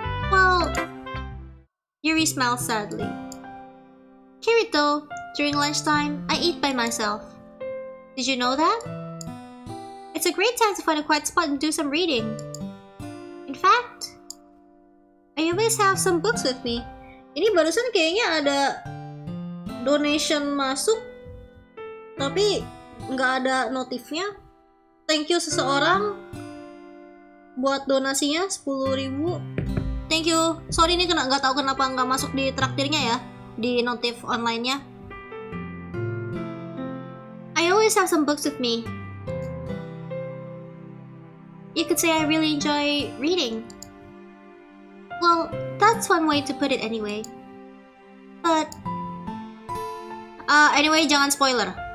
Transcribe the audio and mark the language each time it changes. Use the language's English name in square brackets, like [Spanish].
[English] Well, Yuri smiles sadly. Kirito, during lunchtime, I eat by myself. Did you know that? It's a great time to find a quiet spot and do some reading. In fact, I always have some books with me. [Indonesian] Ini barusan kayaknya ada donation masuk, tapi nggak ada notifnya. [English] Thank you [Indonesian] seseorang buat donasinya 10.000. Thank you. Sorry ini nggak tahu kenapa nggak masuk di traktirnya ya, di notif online-nya. [English] I always have some books with me. You could say I really enjoy reading. Well, that's one way to put it anyway. But anyway, [Indonesian] jangan spoiler.